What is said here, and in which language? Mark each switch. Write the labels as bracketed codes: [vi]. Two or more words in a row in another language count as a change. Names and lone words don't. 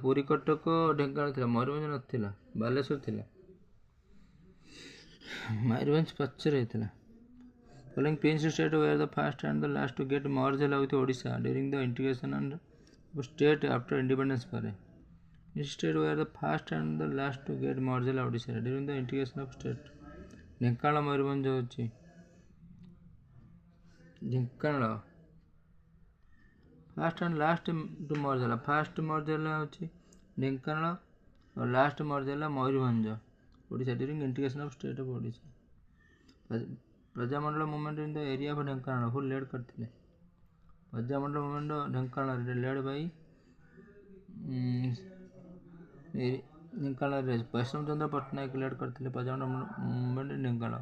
[or] ପୁରୀ କଟକ ଢେଙ୍କାନାଳ ଥିଲା, ମୟୂରଭଞ୍ଜ ନଥିଲା, ବାଲେଶ୍ୱର ଥିଲା। ମୟୂରଭଞ୍ଜ ପଛରେ ହେଇଥିଲା। [en] following prince state were the first and the last to get merge ହେଲା with Odisha during the integration of state after independence ପରେ? State were the first and the last to get merged [or] ହେଲା ଓଡ଼ିଶାରେ [en] during the integration of state. [or] ଢେଙ୍କାନାଳ ମୟୂରଭଞ୍ଜ ହେଉଛି ଢେଙ୍କାନାଳ [en] first and last to merge [or] ହେଲା [en] first merge [or] ହେଲା ହେଉଛି ଢେଙ୍କାନାଳ ଆଉ [en] last merge [or] ହେଲା ମୟୂରଭଞ୍ଜ ଓଡ଼ିଶା [en] during integration of state of [or] ଓଡ଼ିଶା. ପ୍ରଜାମଣ୍ଡଳ [en] movement in the area of Dhenkanal who led [or] କରିଥିଲେ ପ୍ରଜାମଣ୍ଡଳ ମୁଭମେଣ୍ଟ ଢେଙ୍କାନାଳରେ [en] led by [or] ଢେଙ୍କାନାଳରେ ବୈଷ୍ଣବ ଚନ୍ଦ୍ର ପଟ୍ଟନାୟକ ଲେଡ୍ କରିଥିଲେ ପ୍ରଜାମଣ୍ଡଳ ମୁଭମେଣ୍ଟ ଢେଙ୍କାନାଳ.